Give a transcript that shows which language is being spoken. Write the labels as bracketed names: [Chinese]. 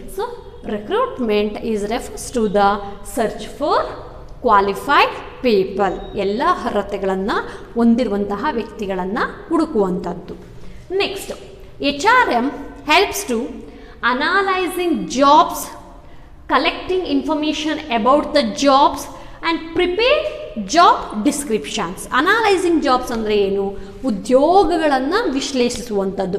[English] So recruitment is refers to the search for qualified people. [Kannada] ಎಲ್ಲ ಅರ್ಹತೆಗಳನ್ನು ಹೊಂದಿರುವಂತಹ ವ್ಯಕ್ತಿಗಳನ್ನು ಹುಡುಕುವಂಥದ್ದು. [English] Next, HRM helps to analysing jobs, collecting information about the jobs and prepare job descriptions. [Kannada] Analyzing jobs ಅಂದರೆ ಏನು? ಉದ್ಯೋಗಗಳನ್ನು ವಿಶ್ಲೇಷಿಸುವಂಥದ್ದು.